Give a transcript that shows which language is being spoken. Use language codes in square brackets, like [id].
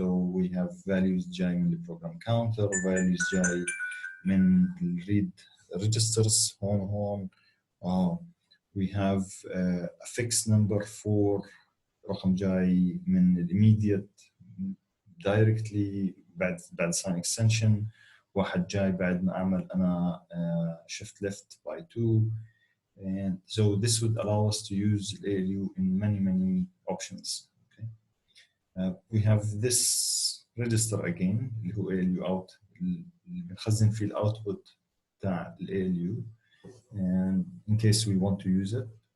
[en] So we have values [ar] جاي من ال [en] program counter, values جاي من ال read registers هون. We have a fixed number for [ar] رقم جاي من [en] immediate directly [ar] بعد [en] sign extension. [ar] واحد جاي بعد ما أعمل أنا [en] shift left by 2. And so this would allow us to use ALU in many options. Okay. We have this register again اللي هو ALU out [ar] اللي بنخزن فيه الاوتبوت تاع [en] ALU and in case we want to use it.